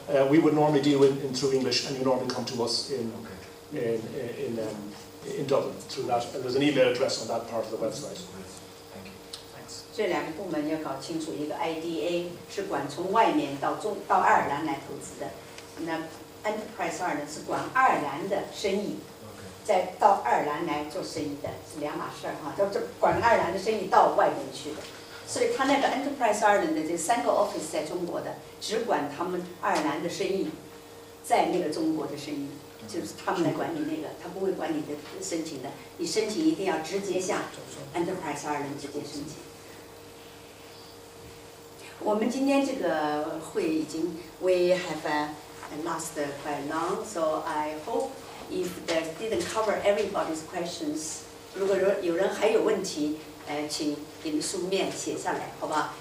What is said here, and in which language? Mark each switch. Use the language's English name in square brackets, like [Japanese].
[English] We would normally deal through English, and you normally come to us in Dublin through that. And there's an email address on that part of the website. [Chinese] 这两个部门要搞清楚，一个 IDA 是管从外面到爱尔兰来投资的，那 Enterprise 2呢是管爱尔兰的生意，再到爱尔兰来做生意的，是两码事儿哈。这管爱尔兰的生意到外面去的，所以他那个 Enterprise 2的这3个 office 在中国的，只管他们爱尔兰的生意，在那个中国的生意，就是他们来管你那个，他不会管你的申请的，你申请一定要直接向 Enterprise 2直接申请。我们今天这个会已经 [English] we have last quite long, so I hope if that didn't cover everybody's questions， [Chinese] 如果有人还有问题，请您书面写下来，好吧？